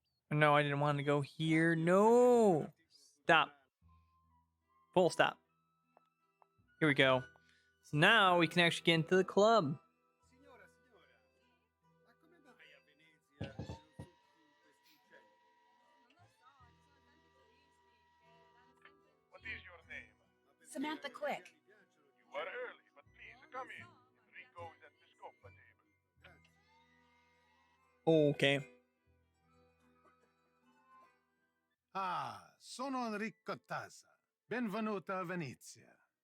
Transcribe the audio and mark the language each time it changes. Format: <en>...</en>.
<en>No, I didn't want to go here. No. Stop. Full stop. Here we go. So now we can actually get into the club.</en> <it>Signora, ma come mai a Venezia ci sono tutti questi uccelli?</it> <en>What is your name? Samantha Quick. You are early, but please come in. Enrico is at the scopa table. Okay.</en> <it>Ah, sono Enrico Tazza. Benvenuta a Venezia.</it>